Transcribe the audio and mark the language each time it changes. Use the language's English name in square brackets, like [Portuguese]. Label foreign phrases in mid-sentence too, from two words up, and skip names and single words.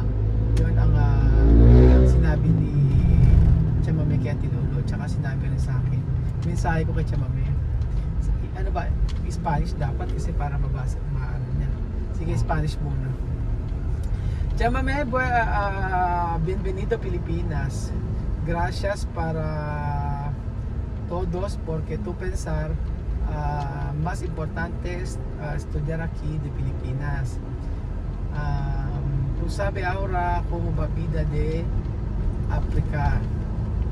[Filipino] Yun ang sinabi ni Chamame kay Ate Lolo, tsaka sinabi rin sa akin. Mensahe ko kay Chamame. Ano ba? Spanish dapat kasi para mabasa maano niya. Sige, Spanish muna. [Spanish] Chamame, bienvenido Pilipinas. Gracias para todos porque tu pensar más importante es estudiar aquí de Pilipinas. Tú sabes ahora cómo va vida de África.